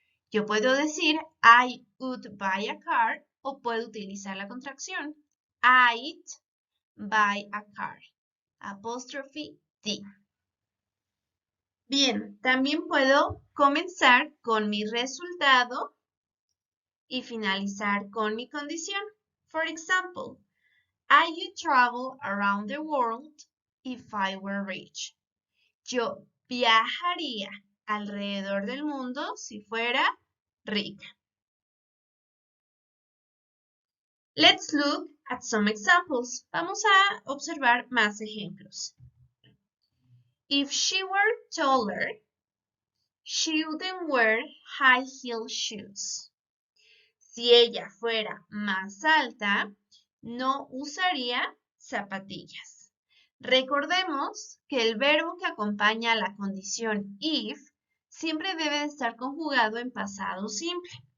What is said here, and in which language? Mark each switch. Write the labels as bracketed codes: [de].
[es] Yo puedo decir [en] I would buy a car [es] o puedo utilizar la contracción [en] I'd buy a car. [es] Apóstrofe D. Bien, también puedo comenzar con mi resultado y finalizar con mi condición. [en] For example, I would travel around the world if I were rich. [es] Yo viajaría alrededor del mundo si fuera rica. [en] Let's look at some examples. [es] Vamos a observar más ejemplos. [en] If she were taller, she wouldn't wear high-heel shoes. [es] Si ella fuera más alta, no usaría zapatillas. Recordemos que el verbo que acompaña a la condición if siempre debe estar conjugado en pasado simple.